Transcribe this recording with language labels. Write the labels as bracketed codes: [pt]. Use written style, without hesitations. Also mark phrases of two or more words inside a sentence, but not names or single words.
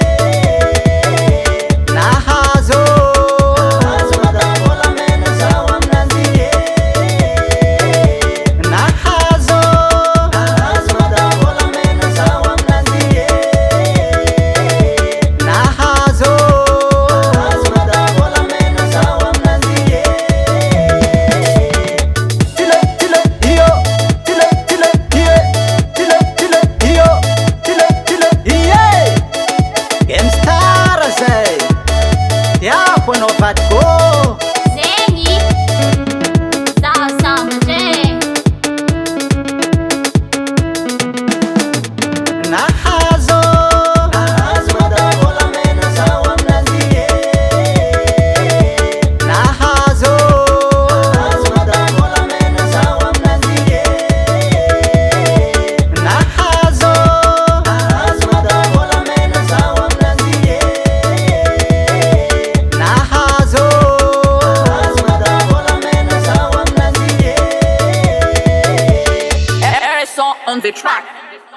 [mg] nahazo madame volamena zao aminanjy nahazo madame volamena zao aminanjy nahazo madame volamena zao aminanjy tile tile iyo tile tile iye tile tile iyo tile tile iye Gamestar zay tiako anao vadiko Zegny zaho sambatra nahazo madame volamena zao aminanjy nahazo madame volamena zao aminanjy nahazo madame volamena zao aminanjy nahazo madame volamena zao aminanjy [en] Harrison on the track.